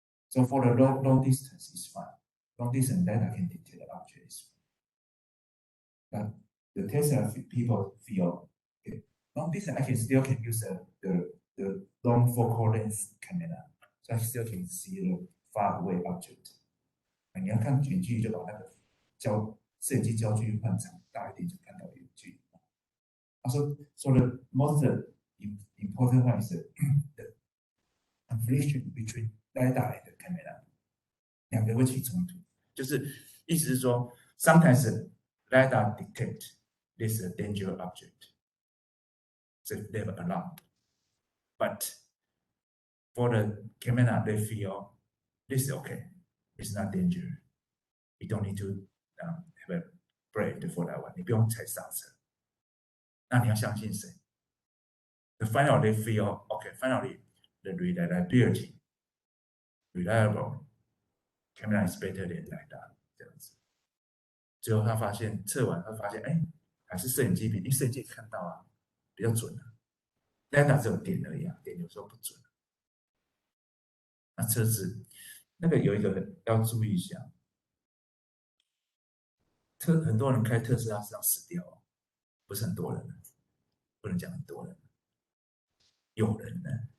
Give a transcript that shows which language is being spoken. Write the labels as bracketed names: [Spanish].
[English] So for the long distance, it's fine. Long distance data can detect the object. But the Tesla people feel okay, long distance I can still use the long focal length camera, so I still can see the far away object. [Chinese] 你要看远距离，就把那个摄影机焦距换长大一点，就看到远距离。他说 [English] ，so the most important one is the confliction between data and the camera， [Chinese] 两个会起冲突，就是意思是说 [English] ，sometimes data detect this is a dangerous object, so they have alarm, but for the camera they feel this is okay, it's not dangerous, you don't need to have a brake for that one， [Chinese] 你不用踩刹车。那你要相信谁？ [English] The finally they feel okay. Finally, the reliability, reliable camera is better than data 这样子。 [Chinese] 最后他发现测完，他发现哎，还是摄影机比，因为摄影机看到啊比较准啊 ，data 只有点而已啊，点有时候不准。那车子那个有一个要注意一下，很多人开特斯拉是要死掉哦，不是很多人，不能讲很多人，有人呢。